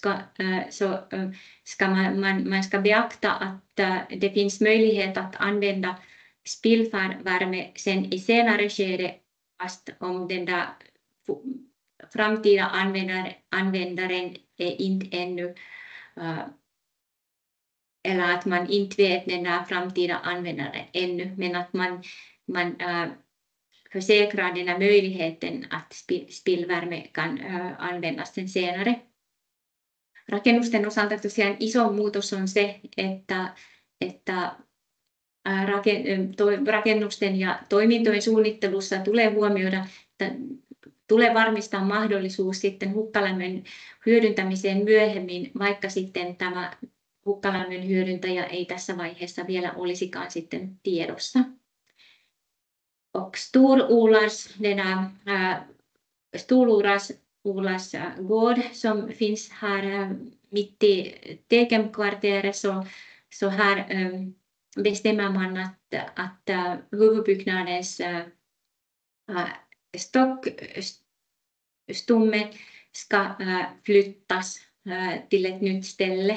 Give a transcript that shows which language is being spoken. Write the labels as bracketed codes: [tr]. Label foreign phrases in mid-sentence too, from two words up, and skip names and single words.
[sv] ska man ska beakta att det finns möjlighet att använda spillvärme sen i senare skede, fast om den där framtida användaren är inte ännu, eller att man inte vet den där framtida användaren ännu, men att man försäkrar den här möjligheten att spillvärme kan användas sen senare. [fi] Rakennusten osalta tosiaan iso muutos on se, että rakennusten ja toimintojen suunnittelussa tulee huomioida, että tulee varmistaa mahdollisuus sitten hukkalämmön hyödyntämiseen myöhemmin, vaikka sitten tämä hukkalämmön hyödyntäjä ei tässä vaiheessa vielä olisikaan sitten tiedossa. [sv] Och Stor-Olas gård som finns här mitt i Tekemkvarteret, så här bestämmer man att huvudbyggnadens stockstomme ska flyttas till ett nytt ställe.